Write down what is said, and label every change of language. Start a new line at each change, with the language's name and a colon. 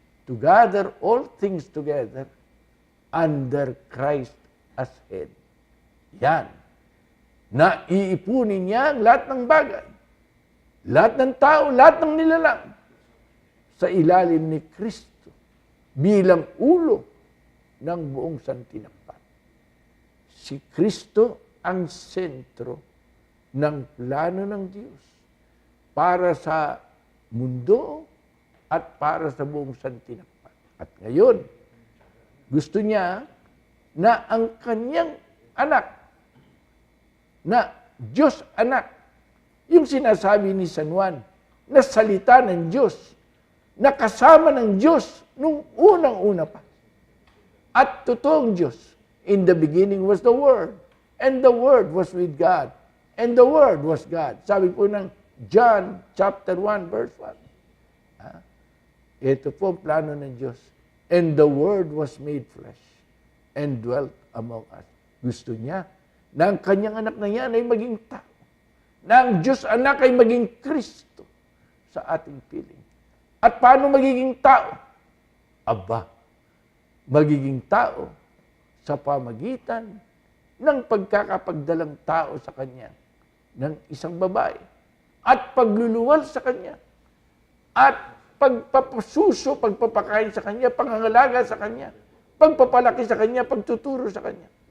English: To gather all things together under Christ as head. Yan.
Filipino: na iipunin niya ang lahat ng bagay, lahat ng tao, lahat ng nilalang sa ilalim ni Kristo bilang ulo ng buong santinakpan. Si Kristo ang sentro ng plano ng Diyos para sa mundo at para sa buong santinakpan. At ngayon, gusto niya na ang kanyang anak, na Diyos anak, yung sinasabi ni San Juan, na salita ng Diyos, na kasama ng Diyos nung unang-una pa. At totoong Diyos,
English: in the beginning was the Word, and the Word was with God, and the Word was God.
Filipino: Sabi po ng John chapter 1, verse 1. Ito po ang plano ng Diyos.
English: And the Word was made flesh and dwelt among us.
Filipino: Gusto niya na ang kanyang anak na yan ay maging tao. Na ang Diyos anak ay maging Kristo sa ating piling. At paano magiging tao? Aba, magiging tao sa pamagitan ng pagkakapagdalang tao sa kanya ng isang babae at pagluluwal sa kanya at pagpapasuso, pagpapakain sa kanya, pangangalaga sa kanya, pagpapalaki sa kanya, pagtuturo sa kanya.